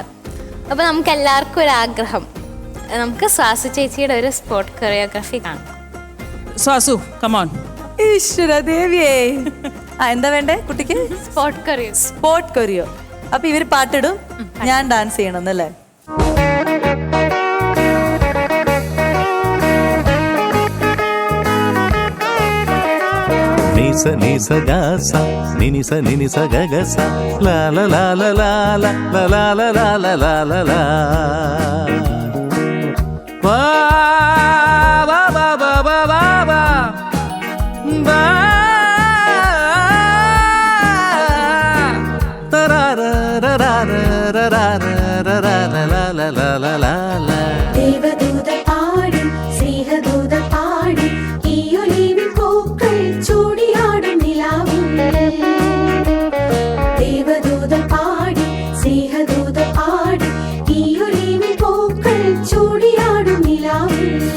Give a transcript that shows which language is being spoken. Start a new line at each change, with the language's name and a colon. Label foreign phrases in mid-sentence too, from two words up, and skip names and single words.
Malayalam: അപ്പൊ നമുക്ക് എല്ലാവർക്കും ഒരു ആഗ്രഹം, നമുക്ക് സ്വാസു ചേച്ചിയുടെ ഒരു
English: sport choreography
Malayalam: കാണാം.
English: Swasu come on.
Malayalam: ഈശ്വര ദേവിയേ. എന്താ വേണ്ടേ കുട്ടിക്ക്?
English: sport choreo.
Malayalam: അപ്പൊ ഇവര് പാട്ടിടും, ഞാൻ ഡാൻസ് ചെയ്യണമെന്നല്ലേ? Nisa nisa gasa, ninisa ninisa gagasa, la la la la la la la la la la la la la la. Ba ba ba ba ba ba ba ba. Ta ra ra ra ra ra ra ra ra la la la la la la. ദേവദൂത പാടി സ്നേഹദൂത പാടി ഈ ഒലിവിൻ പൂക്കൾ ചൂടിയാടും നിലാവിൽ. ദേവദൂത പാടി സ്നേഹദൂത പാടി ഈ ഒലിവിൻ പൂക്കൾ ചൂടിയാടും നിലാവിൽ.